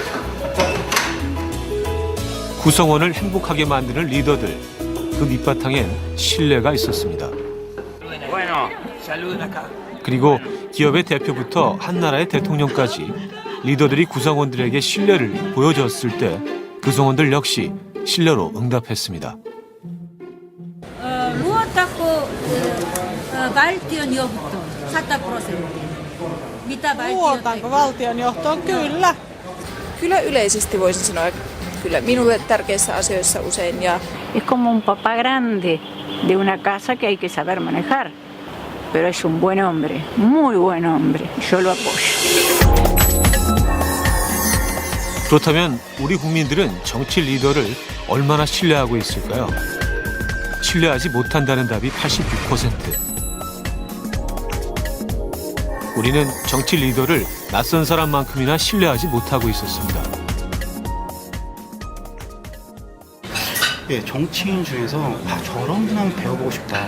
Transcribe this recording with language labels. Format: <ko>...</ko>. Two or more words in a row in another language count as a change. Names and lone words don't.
<ko>구성원을 행복하게 만드는 리더들, 그 밑바탕엔 신뢰가 있었습니다. 그리고 기업의 대표부터 한 나라의 대통령까지 리더들이 구성원들에게 신뢰를 보여줬을 때 구성원들 역시 신뢰로 응답했습니다.</ko> <fi>루어타코 valtionjohtoon 100%. Mitä Luotanko valtionjohtoon? Kyllä. Kyllä yleisesti voisin sanoa, kyllä minulle tärkeissä asioissa usein. Ja</fi> <es>Es como un papá grande de una casa que hay que saber manejar. Pero es un buen hombre, muy buen hombre. Yo lo apoyo.</es> <ko>그렇다면 우리 국민들은 정치 리더를 얼마나 신뢰하고 있을까요? 신뢰하지 못한다는 답이 86%. 우리는 정치 리더를 낯선 사람만큼이나 신뢰하지 못하고 있었습니다. 예, 정치인 중에서 저런 분 한번 배워보고 싶다.</ko>